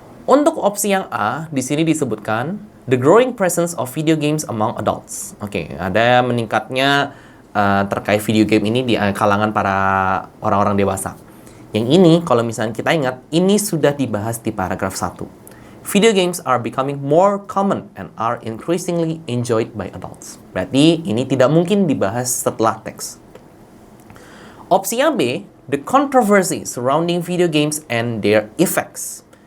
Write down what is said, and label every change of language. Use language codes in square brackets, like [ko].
[id] Untuk opsi yang A, di sini disebutkan [en] the growing presence of video games among adults. [id] Oke, ada meningkatnya terkait video game ini di kalangan para orang-orang dewasa. Yang ini, kalau misalnya kita ingat, ini sudah dibahas di paragraf 1. [en] Video games are becoming more common and are increasingly enjoyed by adults. [id] Berarti ini tidak mungkin dibahas setelah teks. Opsi yang B, [en] the controversy surrounding video games and their effects.